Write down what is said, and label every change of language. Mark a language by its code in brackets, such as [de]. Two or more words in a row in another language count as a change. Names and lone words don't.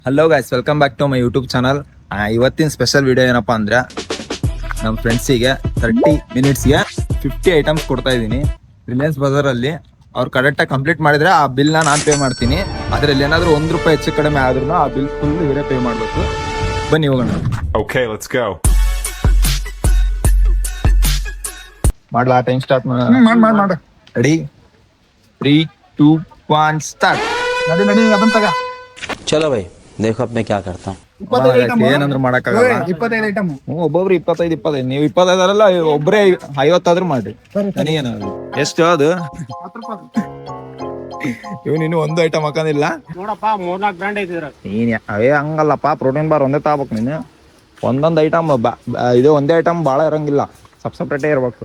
[en] Hello guys, welcome back to my YouTube channel. [kn] ಇವತ್ತಿನ [en] special video [kn] ಏನಪ್ಪಾ ಅಂದ್ರೆ ನಮ್ಮ ಫ್ರೆಂಡ್ಸಿಗೆ 30 ಮಿನಿಟ್ಸ್ಗೆ 50 ಐಟಮ್ಸ್ ಕೊಡ್ತಾ ಇದ್ದೀನಿ ರಿಲಯನ್ಸ್ ಬಜಾರಲ್ಲಿ. ಅವ್ರು ಕರೆಕ್ಟಾಗಿ ಕಂಪ್ಲೀಟ್ ಮಾಡಿದ್ರೆ ಆ ಬಿಲ್ನ ನಾನು ಪೇ ಮಾಡ್ತೀನಿ. ಅದರಲ್ಲಿ ಏನಾದರೂ ₹1 ಹೆಚ್ಚು ಕಡಿಮೆ ಆದ್ರೂ ಆ [en] bill full [kn] ಇವರೇ ಪೇ ಮಾಡಬೇಕು. ಬನ್ನಿ ಹೋಗೋಣ. [en] Okay, let's go. [kn] ಮಾಡ್ಲಾ? [en] time start [kn] ಮಾಡ [en] Ready? 3, 2, 1 start. [kn] ನಡಿ ಅದನ್ನ ತಗ. [hi] चलो भाई देखो अब मैं क्या करता हूँ. [kn] ಏನಂದ್ರೆ ಮಾಡಕ್ಕಾಗಲ್ಲ. 25 ಐಟಮ್. ಒಬ್ಬೊಬ್ರು 25. ನೀವು 25 ಅಲ್ಲ, ಒಬ್ಬರೇ 50 ಆದ್ರೂ ಮಾಡ್ರಿ. ನನಗೇನು ಎಷ್ಟು ಅದು? ಇವ್ನು ಒಂದು ಐಟಮ್ ಹಾಕೋದಿಲ್ಲ ನೋಡಪ್ಪ, 3-4 ಬ್ರ್ಯಾಂಡ್ ಐತಿದ್ರ. ನೀನ್ ಹಂಗಲ್ಲಪ್ಪ, [en] protein bar [kn] ಒಂದೇ ತಗೋಬೇಕು ನೀನು. ಒಂದೊಂದು ಐಟಮ್ ಇದು ಒಂದೇ ಐಟಮ್ ಭಾಳ ಇರಂಗಿಲ್ಲ, ಸಪ್ರೇಟೇ ಇರ್ಬೇಕು.